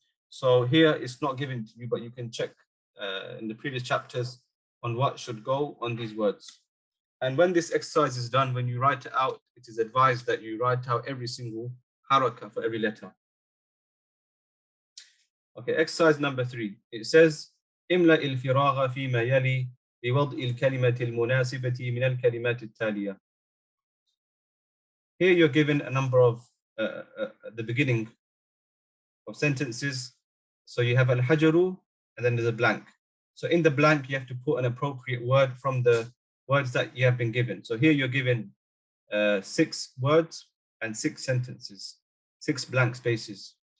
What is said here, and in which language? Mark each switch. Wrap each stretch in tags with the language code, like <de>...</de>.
<en>So here it's not given to you, but you can check in the previous chapters on what should go on these words. And when this exercise is done, when you write it out, it is advised that you write out every single haraka for every letter. Okay, exercise number 3. It says,</en> <ar>املأ الفراغ فيما يلي بوضع الكلمة المناسبة من الكلمات التالية.</ar> <en>Here you're given a number of the beginning of sentences. So you have al-hajaru, and then there's a blank. So in the blank, you have to put an appropriate word from the words that you have been given. So here you're given 6 words and 6 sentences, 6 blank spaces.</en>